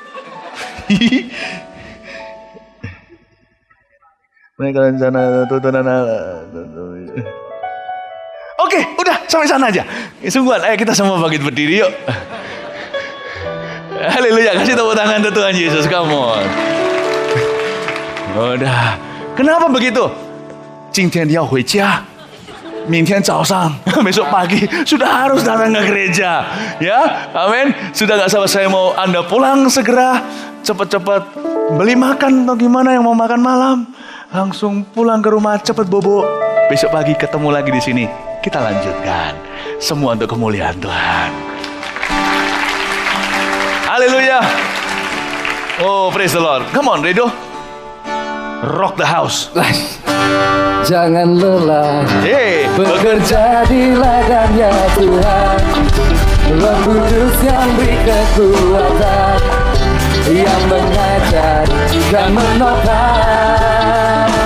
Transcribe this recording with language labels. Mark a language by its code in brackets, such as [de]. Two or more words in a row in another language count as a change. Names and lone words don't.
[id] Mereka sana Oke, udah sampai sana aja. Sungguhan, ayo kita semua bangkit berdiri yuk. Haleluya, kasih tepuk tangan untuk Tuhan Yesus, [en] come on. [id] Udah, kenapa begitu? [zh] 今天要回家，明天早上 [id] besok pagi sudah harus datang ke gereja, ya, amin. Sudah gak sabar saya mau Anda pulang segera, cepat-cepat beli makan atau gimana yang mau makan malam, langsung pulang ke rumah cepat bobo. Besok pagi ketemu lagi di sini, kita lanjutkan semua untuk kemuliaan Tuhan. Haleluya. [en] Oh, praise the Lord. Come on, Redo. Rock the house. [id] Jangan lelah bekerja di ladangnya Tuhan. Roh Kudus yang beri kekuatan, yang mengajar dan menopang.